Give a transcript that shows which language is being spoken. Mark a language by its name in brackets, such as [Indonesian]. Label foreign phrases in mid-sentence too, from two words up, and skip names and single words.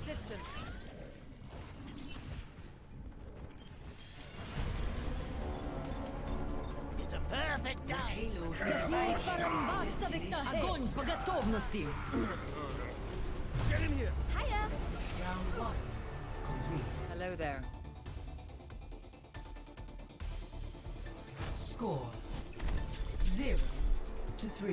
[English] resistance. It's a perfect The day. payload has [French] Basta avec ta haie! [Russian] Огонь по готовности! [English] Get in here. Hiya! round 1 complete. Hello there. Score 0 to 3.